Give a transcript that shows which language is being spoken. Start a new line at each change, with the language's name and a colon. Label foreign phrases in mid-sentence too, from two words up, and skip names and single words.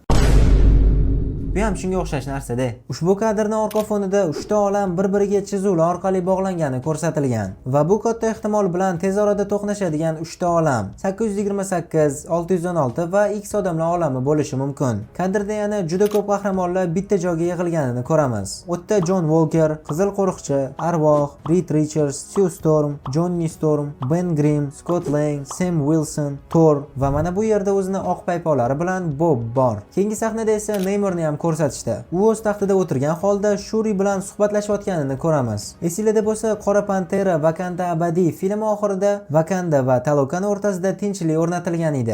Uzbek: Bu ham shunga o'xshash narsa-da. Ushbu kadrning orqa fonida 3 ta olam bir-biriga chizuvlar orqali bog'langani ko'rsatilgan va bu katta ehtimol bilan tez orada to'qnashadigan 3 ta olam 828, 616 va X odamlar olami bo'lishi mumkin. Kadrda yana juda ko'p qahramonlar bitta joyga yig'ilganini ko'ramiz. O'tda Jon Walker, Qizil qo'riqchi, Arvoh, Reed Richards, Sue Storm, Johnny Storm, Ben Grimm, Scott Lang, Sam Wilson, Thor va mana bu yerda o'zining oq paypoqlari bilan Bob bor. Keyingi sahnada esa Neymarni ham ko'rsatishdi. U o'z taxtida o'tirgan holda Shuri bilan suhbatlashayotganini ko'ramiz. Esingizda bo'lsa, Qora Pantera Wakanda abadiy filmi oxirida Wakanda va Talokan o'rtasida tinchlik o'rnatilgan edi.